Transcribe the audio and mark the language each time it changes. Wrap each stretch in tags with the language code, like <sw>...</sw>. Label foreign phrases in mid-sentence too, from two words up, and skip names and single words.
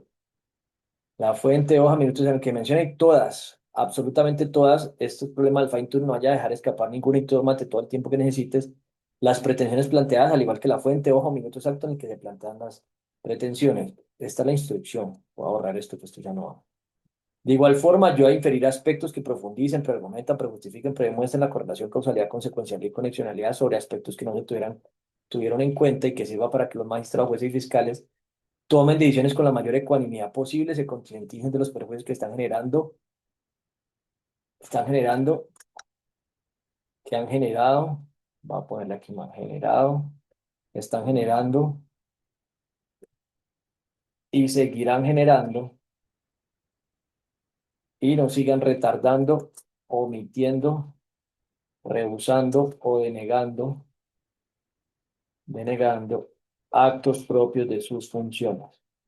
<es>La fuente, hoja, minutos en el que mencione todas, absolutamente todas, estos problemas del</es> <en>fine tune</en> <es>no vaya a dejar escapar ningún y tómate todo el tiempo que necesites. Las pretensiones planteadas, al igual que la fuente, hoja, minuto exacto en el que se plantean las pretensiones. Esta es la instrucción. Voy a borrar esto, que esto ya no va. De igual forma, yo a inferir aspectos que profundicen, preargumentan, prejustifiquen, predemuestren la correlación, causalidad, consecuencialidad y conexionalidad sobre aspectos que no se tuvieron en cuenta y que sirva para que los magistrados, jueces y fiscales tomen decisiones con la mayor ecuanimidad posible, se concienticen de los perjuicios que están generando, que han generado, voy a ponerle aquí más, generado, están generando y seguirán generando y no sigan retardando, omitiendo, rehusando o denegando actos propios de sus funciones.</es>